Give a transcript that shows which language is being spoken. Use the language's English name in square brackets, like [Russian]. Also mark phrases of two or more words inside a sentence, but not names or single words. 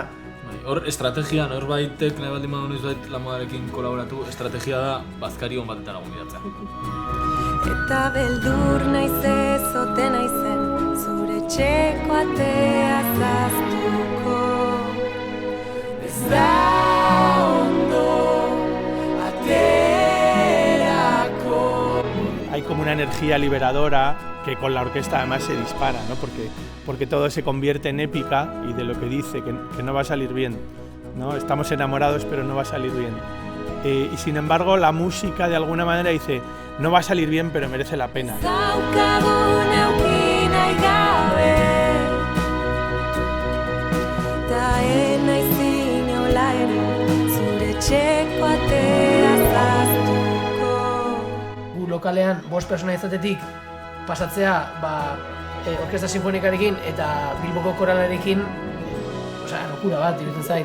[Basque] Hor estrategia, norbaitek nahi baldin badu noizbait La Modarekin kolaboratu, estrategia da bazkari hon batetan gonbidatzea. Eta beldur naiz ez ote naizen, zure txeko atea zaztuko. Ez da [Spanish] hay como una energía liberadora que con la orquesta además se dispara, ¿no? Porque todo se convierte en épica y de lo que dice, que no va a salir bien, ¿no? Estamos enamorados pero no va a salir bien. Y sin embargo la música de alguna manera dice, no va a salir bien pero merece la pena. [Basque] Lokalean 5 pertsona izatetik pasatzea orkesta sinfonikarekin eta Bilboko koralarekin locura bat iruditzen zait.